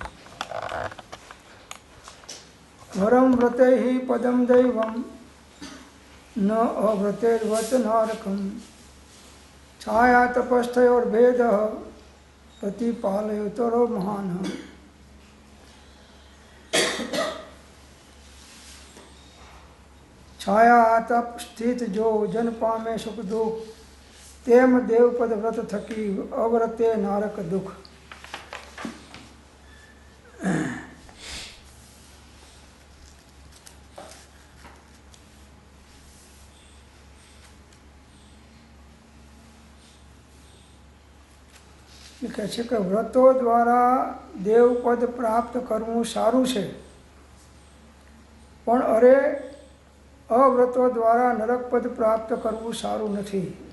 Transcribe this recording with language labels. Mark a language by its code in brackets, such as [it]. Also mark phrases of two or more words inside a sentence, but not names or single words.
[sa] वरम व्रतैः पदम दैवं न अव्रतैर्वत नारकं छाया तपस्थयोर्भेदः प्रतिपालयतरो महानः। [gu] છાયા તપ સ્થિત જો જન પામે સુખ દુખ તેમ દેવપદ વ્રત થકી અવ્રતે નારક દુખ। કહે છે કે વ્રતો દ્વારા દેવપદ પ્રાપ્ત કરવું સારું છે, પણ અરે અવ્રતો દ્વારા નરકપદ પ્રાપ્ત કરવું સારું નથી।